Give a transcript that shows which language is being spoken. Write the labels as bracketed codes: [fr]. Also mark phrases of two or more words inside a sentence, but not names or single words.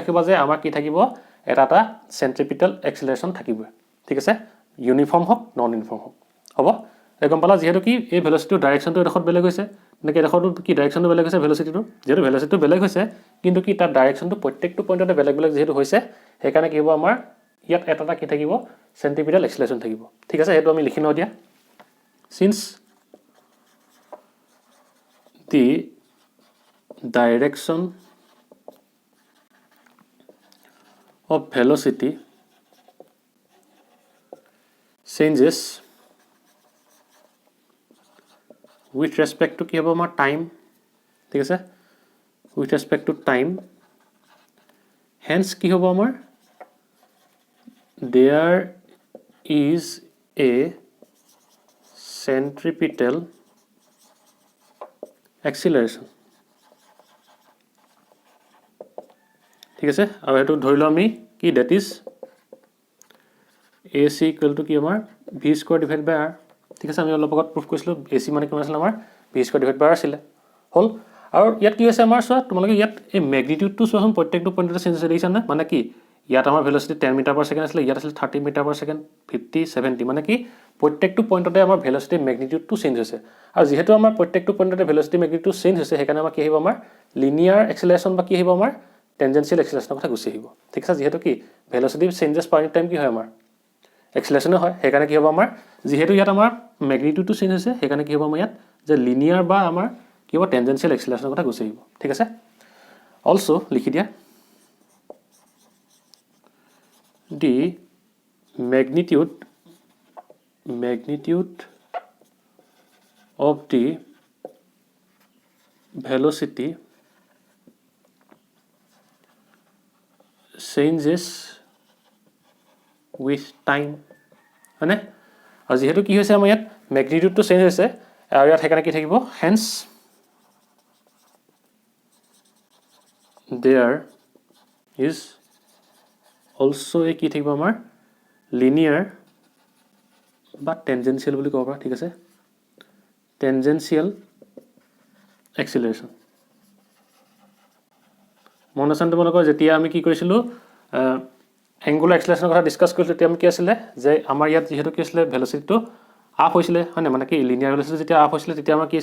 [as] ৰাখিবা যে আমাৰ কি থাকিব এটা এটা [en] centripetal acceleration [as] থাকিব ঠিক আছে ইউনিফৰ্ম হওক [en] non uniform [as] হওক হ'ব এই গম পালা যেহেতু কি এই ভেলোচিটিৰ ডাইৰেকশ্যনটো এডোখৰত বেলেগ হৈছে এনেকৈ এডোখৰটো কি ডাইৰেকশ্যনটো বেলেগ হৈছে ভেলোচিটিটো যেহেতু ভেলোচিটিটো বেলেগ হৈছে কিন্তু কি তাৰ ডাইৰেকশ্যনটো প্ৰত্যেকটো পইণ্টতে বেলেগ বেলেগ যেহেতু হৈছে সেইকাৰণে কি হ'ব আমাৰ ইয়াত এটা এটা কি থাকিব [en] centripetal acceleration [as] থাকিব ঠিক আছে সেইটো আমি লিখি লওঁ দিয়া [en] since the direction of velocity changes with respect to [as] কি হ'ব আমাৰ [en] time [as] ঠিক আছে [en] with respect to time hence [as] কি হ'ব আমাৰ [en] there is a centripetal acceleration [as] ঠিক আছে আৰু এটো ধৰি লওঁ আমি কি [en] that is AC equal to [as] কি আমাৰ [en] v square divided by r [as] ঠিক আছে আমি অলপ আগত প্ৰুফ কৰিছিলোঁ AC মানে কিমান আছিল আমাৰ [en] v square divided by r [as] আছিলে হ'ল আৰু ইয়াত কি হৈছে আমাৰ চোৱা তোমালোকে ইয়াত এই মেগনিটিউডটো চোৱাচোন প্ৰত্যেকটো পইণ্টতে চেঞ্জ হৈছে দেখিছা না মানে কি ইয়াত আমাৰ ভেলোচিটি 10 [en] meter per second [as] আছিলে ইয়াত আছিল 30 [en] meter per second [as] 50 70 মানে কি প্ৰত্যেকটো পইণ্টতে আমাৰ [en] velocity magnitude [as] চেঞ্জ হৈছে আৰু যেহেতু আমাৰ প্ৰত্যেকটো পইণ্টতে [en] velocity magnitude [as] চেঞ্জ হৈছে সেইকাৰণে আমাৰ কি আহিব আমাৰ [en] linear acceleration [as] বা কি আহিব আমাৰ [en] tangential acceleration [as] কথা গুচি আহিব ঠিক আছে যেহেতু কি [en] velocity changes per time [as] কি হয় আমাৰ এক্সিলাৰেশ্যনে হয় সেইকাৰণে কি হ'ব আমাৰ যেহেতু ইয়াত আমাৰ মেগনিটিউডটো চেঞ্জ হৈছে সেইকাৰণে কি হ'ব আমাৰ ইয়াত যে লিনিয়াৰ বা আমাৰ কি হ'ব [en] tangential acceleration [as] কথা গুচি আহিব ঠিক আছে অলসো লিখি দিয়া [en] the magnitude of the velocity changes with time [as] হয়নে আৰু যেহেতু কি হৈছে আমাৰ ইয়াত মেগনিটিউডটো চেঞ্জ হৈছে আৰু ইয়াত সেইকাৰণে কি থাকিব hence [en] there is also a [as] কি থাকিব আমাৰ লিনিয়াৰ বা টেনজেনচিয়েল বুলি ক'ব পাৰা ঠিক আছে টেনজেনচিয়েল এক্সিলাৰেশ্যন মন আছে তোমালোকৰ যেতিয়া আমি কি কৰিছিলোঁ [en] angular acceleration [as] কথা ডিছকাছ কৰিছিলোঁ তেতিয়া আমি কি আছিলে যে আমাৰ ইয়াত যিহেতু কি আছিলে ভেলচিটিটো আপ হৈছিলে হয় নাই মানে কি [en] linear velocity [as] যেতিয়া আপ হৈছিলে তেতিয়া আমাৰ কি